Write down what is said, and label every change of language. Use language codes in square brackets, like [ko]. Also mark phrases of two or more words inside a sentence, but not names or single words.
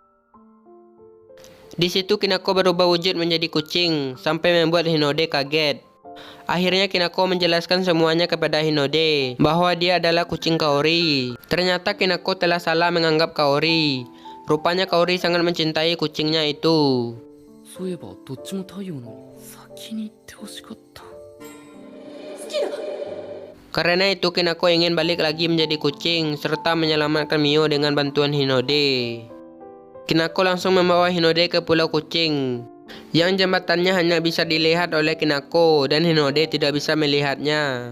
[id] Di situ Kinako berubah wujud menjadi kucing sampai membuat Hinode kaget. Akhirnya Kinako menjelaskan semuanya kepada Hinode bahwa dia adalah kucing Kaori. Ternyata Kinako telah salah menganggap Kaori. Rupanya Kaori sangat mencintai kucingnya itu. [ja] そういえばどっちも太陽なのに先に行ってほしかった。 [id] Karena itu Kinako ingin balik lagi menjadi kucing serta menyelamatkan Mio dengan bantuan Hinode. Kinako langsung membawa Hinode ke Pulau Kucing, yang jembatannya hanya bisa dilihat oleh Kinako dan Hinode tidak bisa melihatnya.